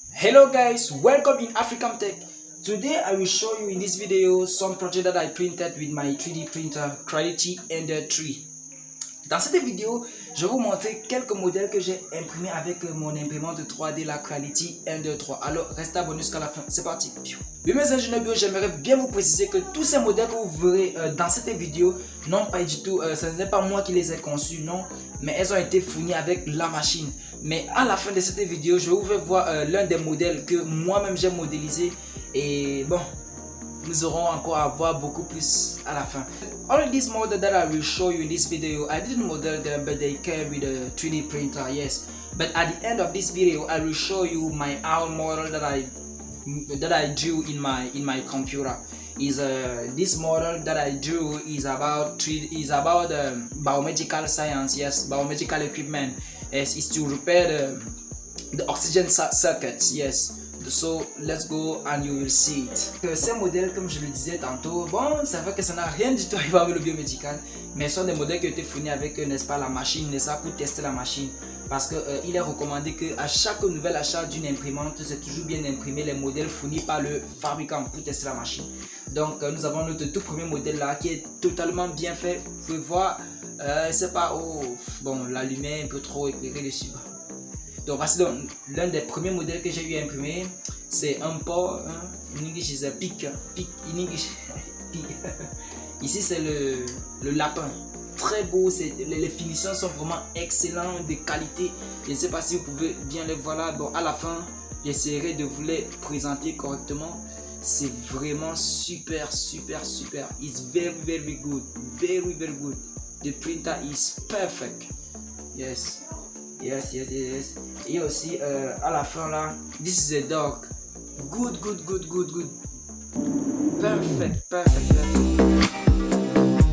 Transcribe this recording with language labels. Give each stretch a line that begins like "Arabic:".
English: Hello guys, welcome in African Tech. Today I will show you in this video some project that I printed with my 3D printer Creality Ender 3.
French: Dans cette vidéo, je vais vous montrer quelques modèles que j'ai imprimés avec mon imprimante 3D la Creality Ender 3. Alors restez abonnés jusqu'à la fin, c'est parti. Oui mes ingénieurs bio, j'aimerais bien vous préciser que tous ces modèles que vous verrez dans cette vidéo, non pas du tout, ce n'est pas moi qui les ai conçus, non, mais elles ont été fournies avec la machine. Mais à la fin de cette vidéo, je vais vous faire voir l'un des modèles que moi-même j'ai modélisé. Et bon, nous aurons encore à voir beaucoup plus à la fin.
English: All these models that I will show you in this video, I didn't model them, but they came with a 3D printer, yes. But at the end of this video, I will show you my own model that I drew in my computer. This model that I drew is about biomedical science, yes, biomedical equipment. Yes, it's to repair the oxygen circuits, yes. So let's go and you will see it.
French: Ces modèles, comme je le disais tantôt, bon, c'est vrai que ça n'a rien du tout à voir avec le biomédical, mais ce sont des modèles qui ont été fournis avec, n'est-ce pas, la machine, n'est-ce pas, pour tester la machine. Parce que il est recommandé qu'à chaque nouvel achat d'une imprimante, c'est toujours bien d'imprimer les modèles fournis par le fabricant pour tester la machine. Donc nous avons notre tout premier modèle là qui est totalement bien fait. Vous pouvez voir, c'est pas, oh, bon, la lumière est un peu trop éclairée dessus. Donc voici l'un des premiers modèles que j'ai eu imprimé. C'est un pot, hein,
English: in English is a pig, in English, pig.
French: Ici c'est le lapin. Très beau, les finitions sont vraiment excellentes, de qualité. Je ne sais pas si vous pouvez bien les voir là. Bon, à la fin, j'essaierai de vous les présenter correctement. C'est vraiment super, super, super.
English: It's very, very good. Very, very good. The printer is perfect. Yes. Yes, yes, yes.
French: Et aussi, à la fin là,
English: this is a dog. Good, good, good, good, good. Perfect, perfect, perfect.